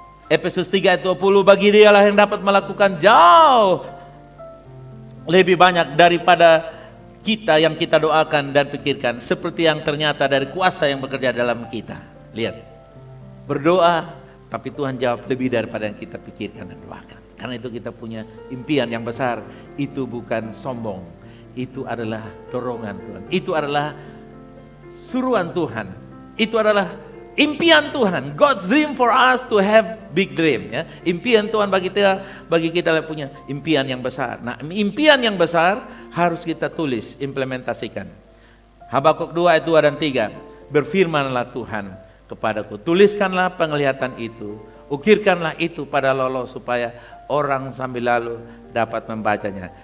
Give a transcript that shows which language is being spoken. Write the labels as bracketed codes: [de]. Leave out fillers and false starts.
[id] Efesus 3 ayat 20, bagi Dialah yang dapat melakukan jauh lebih banyak daripada kita yang kita doakan dan pikirkan, seperti yang ternyata dari kuasa yang bekerja dalam kita. Lihat, berdoa tapi Tuhan jawab lebih daripada yang kita pikirkan dan doakan. Karena itu kita punya impian yang besar. Itu bukan sombong, itu adalah dorongan Tuhan, itu adalah suruhan Tuhan, itu adalah [en] Impian Tuhan, God's dream for us to have big dream. [id] Ya. Impian Tuhan bagi kita punya impian yang besar. Nah, impian yang besar harus kita tulis, implementasikan. Habakuk 2 ayat 2 dan 3. Berfirmanlah Tuhan kepadaku, tuliskanlah penglihatan itu, ukirkanlah itu pada lolo supaya orang sambil lalu dapat membacanya.